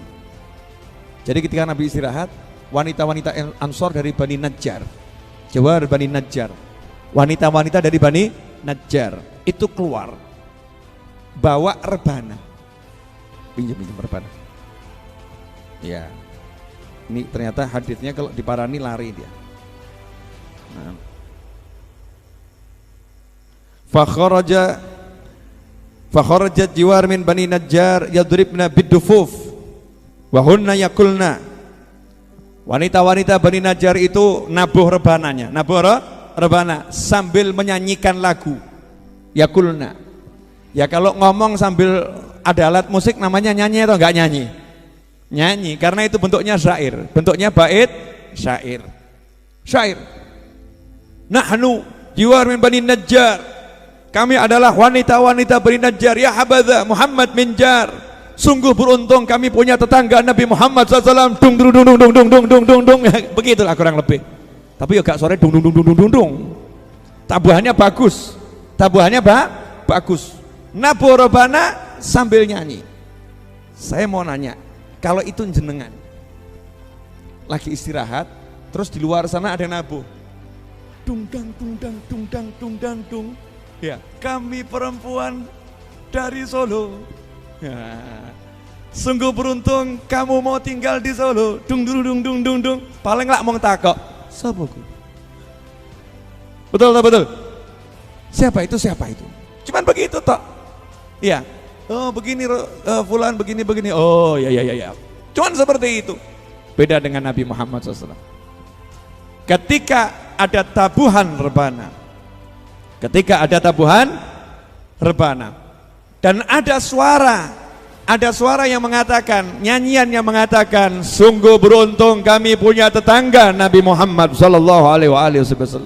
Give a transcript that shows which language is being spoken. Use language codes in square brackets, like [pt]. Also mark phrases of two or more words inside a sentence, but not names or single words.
[id] Jadi ketika Nabi istirahat, wanita-wanita Ansor dari Bani Najjar, Jawar Bani Najjar, wanita-wanita dari Bani Najjar itu keluar bawa rebana, pinjam rebana. Ya, ini ternyata hadisnya kalau diparani lari dia. Nah. [ar] فخرجت جوار من بني النجار يضربن بالدفوف وهن يقلن. [id] Wanita-wanita Bani Najjar itu nabuh rebananya, rebana sambil menyanyikan lagu. Yakulna. Ya kalau ngomong sambil ada alat musik namanya nyanyi atau enggak nyanyi? Nyanyi, karena itu bentuknya syair, bentuknya bait syair. [ar] نحن جوار من بني النجار, [id] kami adalah wanita-wanita Bani Najjar. [ar] يا حبذا محمد من جار, [id] sungguh beruntung kami punya tetangga Nabi Muhammad SAW. Dung dung dung dung dung dung dung dung dung. Begitulah kurang lebih. Tapi ya gak sore dung dung dung dung dung dung. Tabuhannya bagus, bagus. Nabu robana sambil nyanyi. Saya mau nanya, kalau itu jenengan lagi istirahat, terus di luar sana ada nabuh, dungdang dungdang dungdang dungdang dung, ya kami perempuan dari Solo, ya, sungguh beruntung kamu mau tinggal di Solo, dung dung dung dung dung dung. Paling nggak mau takok, siapa ku? Betul. Siapa itu? Cuman begitu toh, ya. Oh begini, fulan begini. Oh ya. Cuman seperti itu. Beda dengan Nabi Muhammad SAW. Ketika ada tabuhan rebana, dan ada suara yang mengatakan, nyanyian yang mengatakan, sungguh beruntung kami punya tetangga Nabi Muhammad SAW.